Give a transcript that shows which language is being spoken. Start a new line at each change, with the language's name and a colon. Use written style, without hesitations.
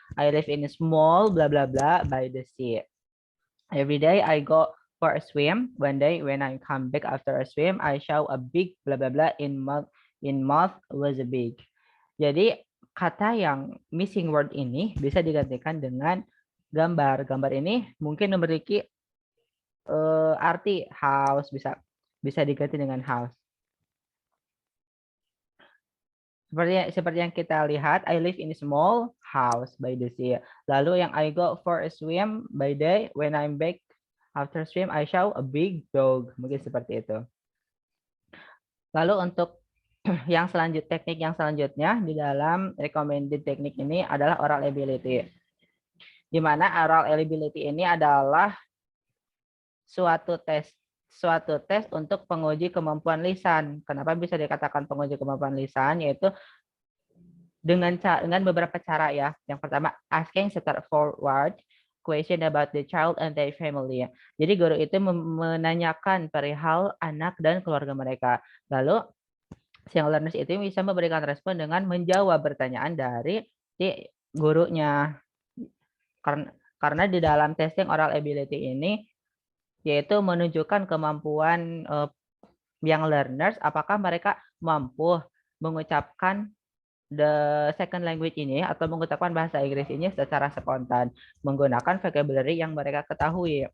English: I live in a small bla bla bla by the sea. Every day I go for a swim. One day when I come back after a swim, I saw a big bla bla bla in mouth was a big.
Indonesian: Jadi kata yang missing word ini bisa digantikan dengan gambar. Gambar ini mungkin memiliki arti house, bisa diganti dengan house. Seperti yang kita lihat,
English: I live in a small house by the sea.
Indonesian: Lalu yang
English: I go for a swim by day, when I'm back after swim, I saw a big dog.
Indonesian: Mungkin seperti itu. Lalu untuk teknik yang selanjutnya di dalam recommended teknik ini adalah oral ability. Di mana oral ability ini adalah suatu tes untuk penguji kemampuan lisan. Kenapa bisa dikatakan penguji kemampuan lisan? Yaitu dengan beberapa cara ya. Yang pertama,
English: asking straightforward question about the child and their family.
Indonesian: Jadi guru itu menanyakan perihal anak dan keluarga mereka. Lalu young learners itu bisa memberikan respon dengan menjawab pertanyaan dari si gurunya. Karena di dalam testing oral ability ini yaitu menunjukkan kemampuan young learners apakah mereka mampu mengucapkan
English: the second language
Indonesian: ini atau mengucapkan bahasa Inggris ini secara spontan menggunakan vocabulary yang mereka ketahui.